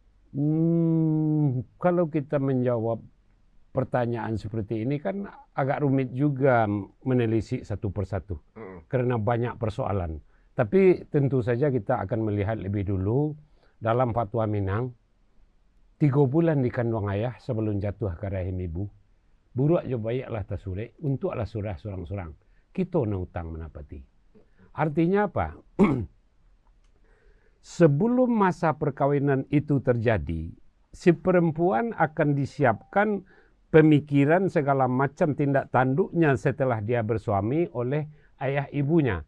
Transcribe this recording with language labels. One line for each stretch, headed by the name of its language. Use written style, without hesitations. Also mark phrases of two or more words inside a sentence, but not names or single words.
Indonesian: Kalau kita menjawab pertanyaan seperti ini kan agak rumit juga menelisik satu persatu. Karena banyak persoalan. Tapi tentu saja kita akan melihat lebih dulu dalam fatwa Minang, 3 bulan dikandung ayah sebelum jatuh ke rahim ibu.
Minangkabau: Buruak jo bayaklah tasure untuklah surah surang-surang. Kita na utang menapati.
Indonesian: Artinya apa? Sebelum masa perkawinan itu terjadi, si perempuan akan disiapkan pemikiran segala macam tindak tanduknya setelah dia bersuami oleh ayah ibunya.